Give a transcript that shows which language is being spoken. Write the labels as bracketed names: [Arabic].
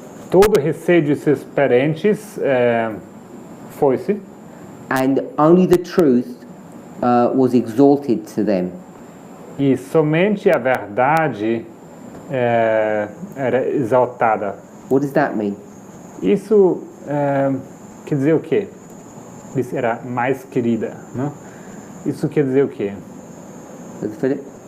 [Portuguese] Todo receio de seus parentes foi-se. [English] And only the truth was exalted to them. [Portuguese] E somente a verdade era exaltada. [English] What does that mean? [Portuguese] Isso quer dizer o quê? Isso era mais querida, né? Isso quer dizer o quê? [English] Brother Philip?